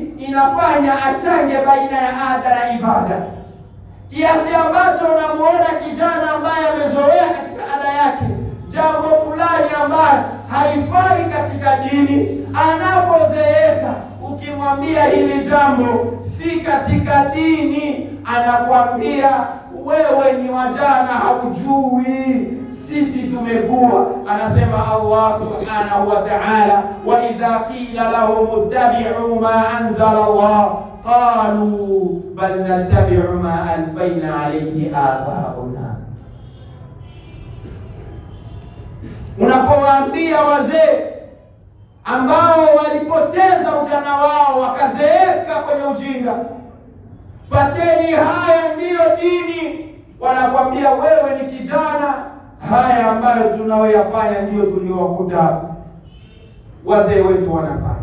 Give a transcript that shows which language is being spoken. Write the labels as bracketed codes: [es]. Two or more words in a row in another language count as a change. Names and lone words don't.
[sw] Inafanya achange baina ya ada na ibada, kiasi ambacho unamuona kijana ambaye amezoea katika ada yake jambo fulani ambayo haifai katika dini, anapozeeka ukimwambia hili jambo si katika dini, anakuambia wewe ni wajana, haujui, sisi tumekuwa. [ar] Anasema الله سبحانه وتعالى، وإذا قيل لهم اتبعوا ما أنزل الله قالوا بل نتبع ما ألفينا عليه آباءنا. [sw] Unapowaambia wazee ambao walipoteza ujana wao wakazeeka kwenye ujinga, fateni haya ndiyo dini, wanakwambia wewe ni kijana, haya ambayo tunayoyafanya ndiyo tuliowakuta wazee wetu wanafanya.